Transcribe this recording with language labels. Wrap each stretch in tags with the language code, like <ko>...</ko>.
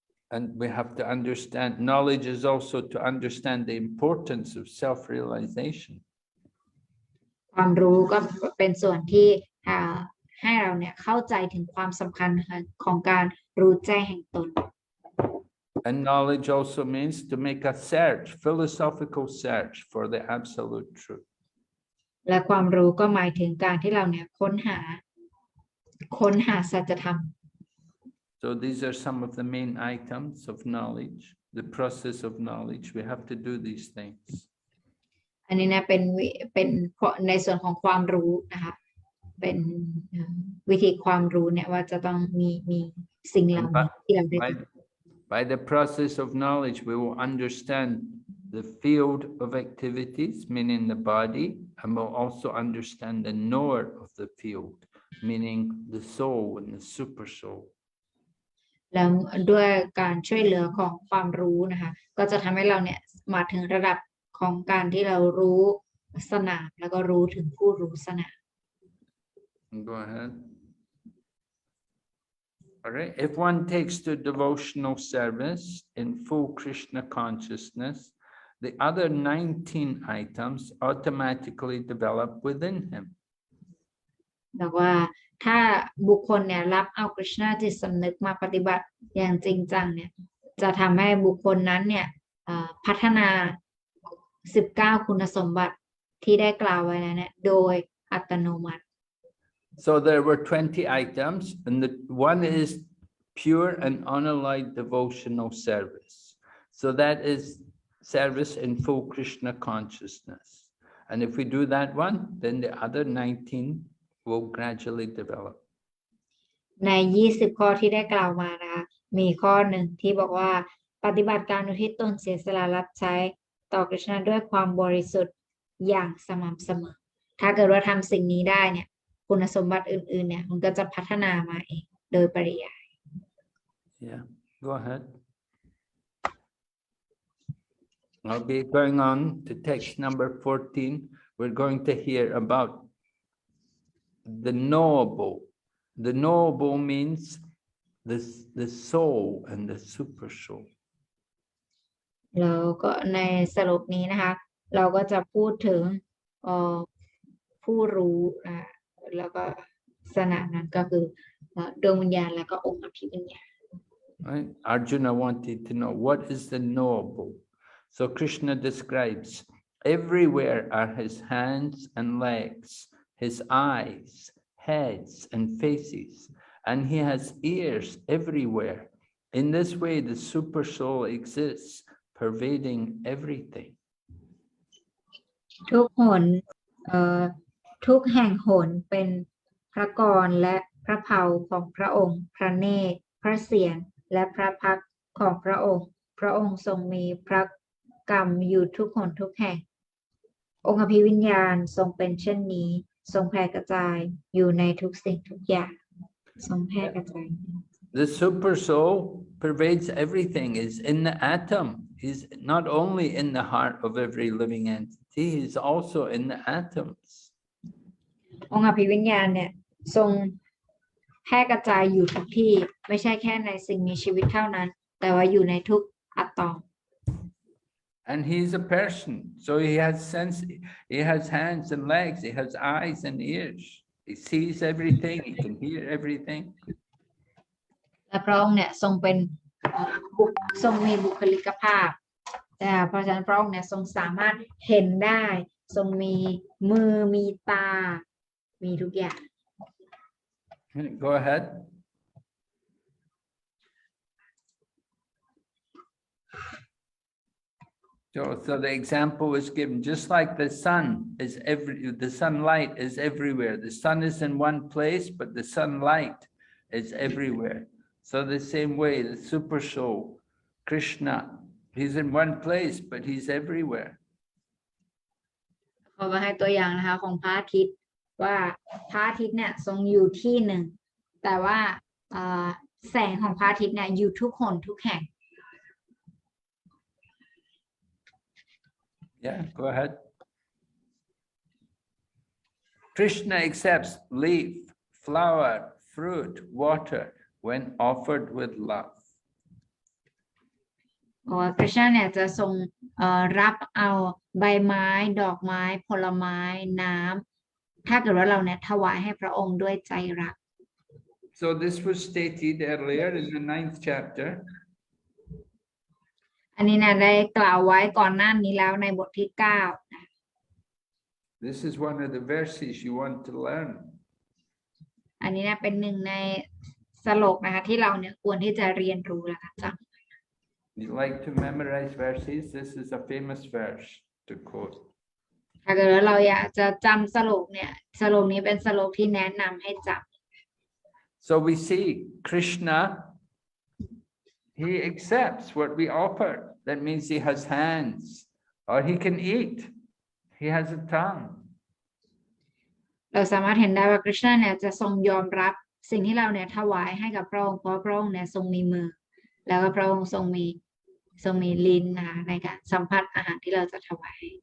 <en>And we have to understand, knowledge is also to understand the importance of self-realization.</en> <th>ความรู้ก็เป็นส่วนที่ให้เราเนี่ยเข้าใจถึงความสำคัญของการรู้แจ้งแห่งตน</th> <en>And knowledge also means to make a search, philosophical search for the absolute truth.</en> <th>และความรู้ก็หมายถึงการที่เราเนี่ยค้นหาสัจธรรม</th> <en>So these are some of the main items of knowledge, the process of knowledge. We have to do these things.</en> <th>อันนี้นะเป็นในส่วนของความรู้นะคะเป็นวิธีความรู้เนี่ยว่าจะต้องมีสิ่งเหล่านี้ที่เราได้</th> <en>By the process of knowledge, we will understand the field of activities, meaning the body, and we'll also understand the knower of the field, meaning the soul and the super soul.</en> <th>แล้วด้วยการช่วยเหลือของความรู้นะคะก็จะทำให้เราเนี่ยมาถึงระดับของการที่เรารู้สนามแล้วก็รู้ถึงผู้รู้สนาม</th> <en>Go ahead. All right. If one takes to devotional service in full Krishna consciousness, the other 19 items automatically develop within him.</en> <th>แต่ว่าถ้าบุคคลเนี่ยรับเอากฤษณาจิตสำนึกมาปฏิบัติอย่างจริงจังเนี่ยจะทำให้บุคคลนั้นเนี่ยพัฒนา19คุณสมบัติที่ได้กล่าวไว้แล้วเนี่ยโดยอัตโนมัติ</th> <en>So there were 20 items, and the one is pure and unalloyed devotional service. So that is service in full Krishna consciousness. And if we do that one, then the other 19 will gradually develop.</en> <th>ใน20ข้อที่ได้กล่าวมานะคะมีข้อหนึ่งที่บอกว่าปฏิบัติการอุทิศตนเสียสละรับใช้ต่อกฤษณะด้วยความบริสุทธิ์อย่างสม่ำเสมอถ้าเกิดว่าทำสิ่งนี้ได้เนี่ยคุณสมบัติอื่นๆเนี่ยมันก็จะพัฒนามาเองโดยปริยาย</th> <en>Yeah, go ahead. I'll be going on to text number 14. We're going to hear about the knowable. The knowable means the soul and the super soul.</en> <th>แล้วก็ในสรุปนี้นะคะเราก็จะพูดถึงผู้รู้แล้วก็สนามนั้นก็คือดวงวิญญาณแล้วก็องค์อภิวิญญาณ</th> <en>Right? Arjuna wanted to know what is the knowable. So Krishna describes everywhere are his hands and legs, his eyes, heads and faces, and he has ears everywhere. In this way, the super soul exists, pervading everything.</en> <th>ทุกหนทุกแห่งหนเป็นพระกรและพระเพาของพระองค์ พระเนตร พระเศียรและพระพักตร์ของพระองค์ พระองค์ทรงมีพระกรรมอยู่ทุกหนทุกแห่ง องค์อภิวิญญาณทรงเป็นเช่นนี้ ทรงแผ่กระจายอยู่ในทุกสิ่งทุกอย่าง ทรงแผ่กระจาย</th> <en>The super soul pervades everything, is in the atom. He's not only in the heart of every living entity, he's also in the atoms.</en> <th>องค์อภิวิญญาณเนี่ยทรงแพร่กระจายอยู่ทุกที่ไม่ใช่แค่ในสิ่งมีชีวิตเท่านั้น แต่ว่าอยู่ในทุกอะตอม</th> <en>And he's a person, so he has sense, he has hands and legs, he has eyes and ears. He sees everything, he can hear everything.</en> <th>และพระองค์เนี่ยทรงเป็นทรงมีบุคลิกภาพเพราะฉะนั้นพระองค์เนี่ยทรงสามารถเห็นได้ทรงมีมือมีตามีทุกอย่าง</th> <en>Go ahead. So the example was given, just like the sun is the sunlight is everywhere. The sun is in one place, but the sunlight is everywhere. So the same way, the super soul, Krishna, he's in one place, but he's everywhere.</en> <th>ขอมาให้ตัวอย่างนะคะของพระอาทิตย์ว่าพระอาทิตย์เนี่ยทรงอยู่ที่หนึ่งแต่ว่าแสงของพระอาทิตย์เนี่ยอยู่ทุกหนทุกแห่ง</th> <en>Yeah, go ahead. Krishna accepts leaf, flower, fruit, water when offered with love.</en> <th>พระเจ้าเนี่ยจะทรงรับเอาใบไม้ดอกไม้ผลไม้น้ำถ้าเกิดว่าเราเนี่ยถวายให้พระองค์ด้วยใจรัก</th> <en>So this was stated earlier in the 9th chapter.</en> <th>อันนี้นะได้กล่าวไว้ก่อนหน้านี้แล้วในบทที่9</th> <en>This is one of the verses you want to learn.</en> <th>อันนี้นะเป็นหนึ่งในสโลกนะคะที่เราเนี่ยควรที่จะเรียนรู้นะคะจำ</th> <en>You like to memorize verses? This is a famous verse to quote.</en> <th>ถ้าเกิดว่าเราอยากจะจำสโลกเนี่ยสโลกนี้เป็นสโลกที่แนะนำให้จำ</th> <en>So we see Krishna, he accepts what we offer. That means he has hands, or he can eat. He has a tongue.</en> <th>เราสามารถเห็นได้ว่าคริชนาเนี่ยจะทรงยอมรับสิ่งที่เราเนี่ยถวายให้กับพระองค์เพราะพระองค์เนี่ยทรงมีมือแล้วก็พระองค์ทรงมีลิ้นนะคะในการสัมผัสอาหารที่เราจะถวาย</th>